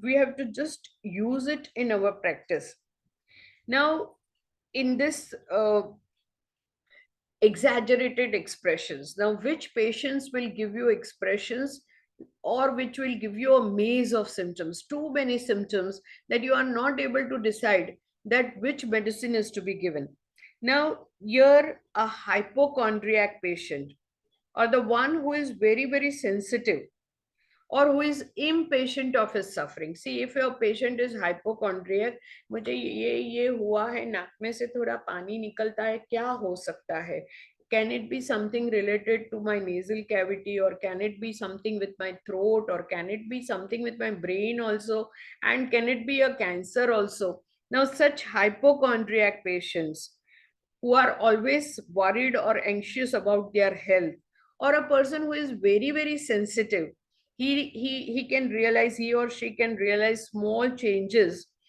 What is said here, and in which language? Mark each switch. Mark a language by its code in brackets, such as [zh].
[en] We have to just use it in our practice. Now, in this exaggerated expressions, now which patients will give you expressions or which will give you a maze of symptoms, too many symptoms that you are not able to decide that which medicine is to be given. Now, you're a hypochondriac patient or the one who is very, very sensitive or who is impatient of his suffering. See, if your patient is hypochondriac, [hi] मुझे ये हुआ है, नाक में से थोड़ा पानी निकलता है, क्या हो सकता है? [en] Can it be something related to my nasal cavity, or can it be something with my throat, or can it be something with my brain also? And can it be a cancer also? Now, such hypochondriac patients who are always worried or anxious about their health, or a person who is very, very sensitive, he can realize, he or she can realize small changes.